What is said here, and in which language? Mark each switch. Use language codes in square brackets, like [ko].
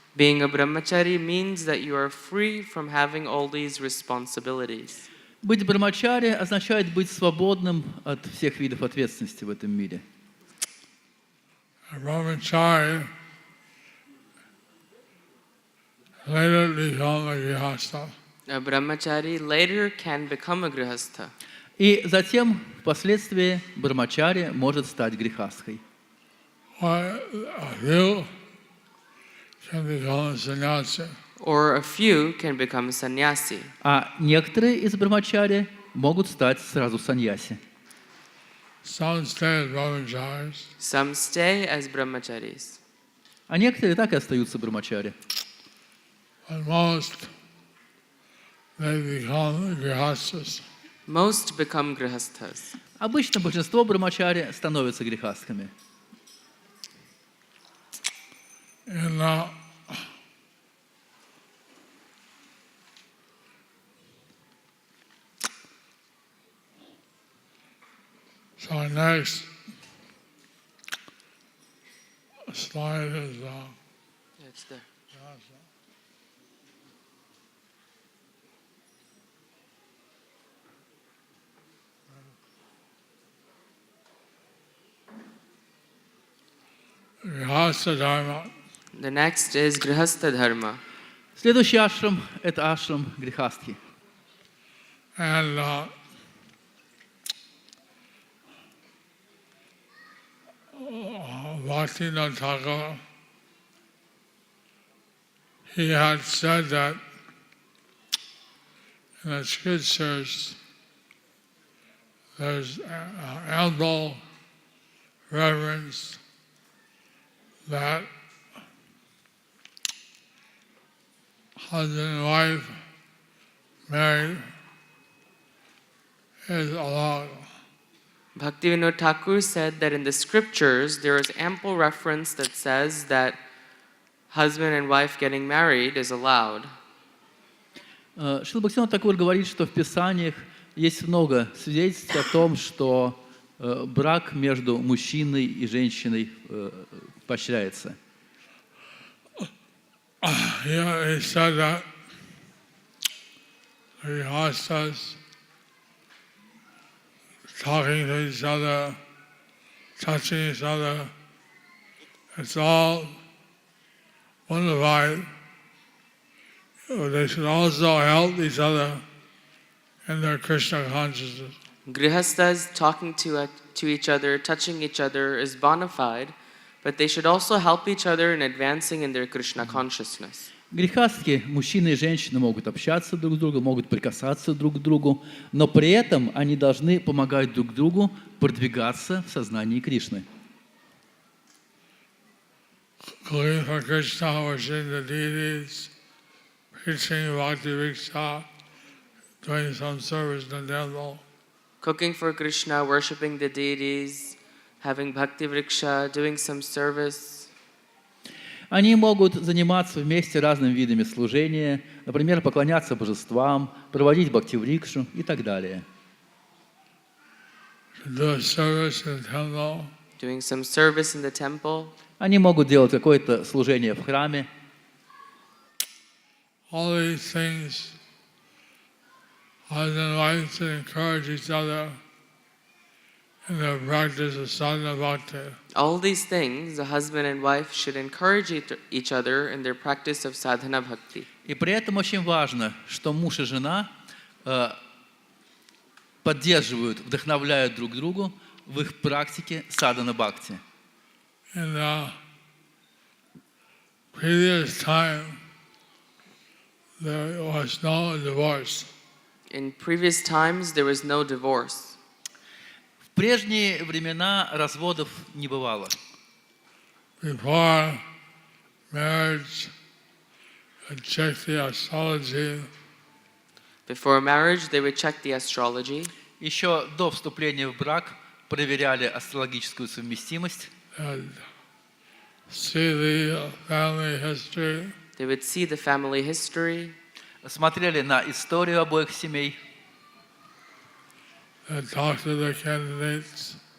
[en] Being a brahmachari means that you are free from having all these responsibilities. [ru] Быть брамачари означает быть свободным от всех видов ответственности в этом мире. [en] A brahmachari later become a grihastha. A brahmachari later can become a grihastha. [ru] И затем, впоследствии, брамачари может стать грихастхой. [en] Or a few can become a sannyasi. Or a few can become sannyasi. [ru] А некоторые из брамачари могут стать сразу саньяси. [en] Some stay as brahmacharis. Some stay as brahmacharis. [ru] А некоторые так и остаются брамачари. [en] But most, they become grihasthas. Most become grihasthas. [ru] Обычно большинство брамачари становятся грихастками. [en] And so next slide is It's there. Grihastha Dharma. The next is grihastha dharma. [ru] Следующий ашрам – это ашрам грихастхи. [en] And Bhaktivinoda Thakur, he had said that in the scriptures there's ample reverence that husband and wife married is allowed. Bhaktivinoda Thakur said that in the scriptures there is ample reference that says that husband and wife getting married is allowed. [ru] Шрила Бхактивинода Тхакур говорит, что в Писаниях есть много свидетельств о том, что брак между мужчиной и женщиной поощряется. [en] Yeah, he said that the hostas talking to each other, touching each other, it's all wonderful. They should also help each other in their Krishna consciousness. Grihastas talking to each other, touching each other is bona fide, but they should also help each other in advancing in their Krishna consciousness. [ru] Грехастки, мужчины и женщины могут общаться друг с другом, могут прикасаться друг к другу, но при этом они должны помогать друг другу продвигаться в сознании Кришны. [en] Going for Krishna, worshiping the deities, preaching bhakti vriksha, doing some service in the temple. Cooking for Krishna, worshipping the deities, having bhakti vriksha, doing some service. [ru] Они могут заниматься вместе разными видами служения, например, поклоняться божествам, проводить бхакти-врикшу и так далее. [en] Do service in the temple. Doing some service in the temple. [ru] Они могут делать какое-то служение в храме. [en] All these things, husband and wife should encourage each other in their practice of sadhana bhakti. All these things, the husband and wife should encourage each other in their practice of sadhana bhakti. [ru] И при этом очень важно, что муж и жена поддерживают, вдохновляют друг другу в их практике садхана бхакти. [en] In the previous time, there was no divorce. In previous times, there was no divorce. [ru] В прежние времена разводов не бывало. [en] Before marriage, they check the astrology. Before marriage, they would check the astrology. [ru] Еще до вступления в брак проверяли астрологическую совместимость. [en] And see the family history. They would see the family history. [ru] Смотрели на историю обоих семей. [en] And talk to the candidates.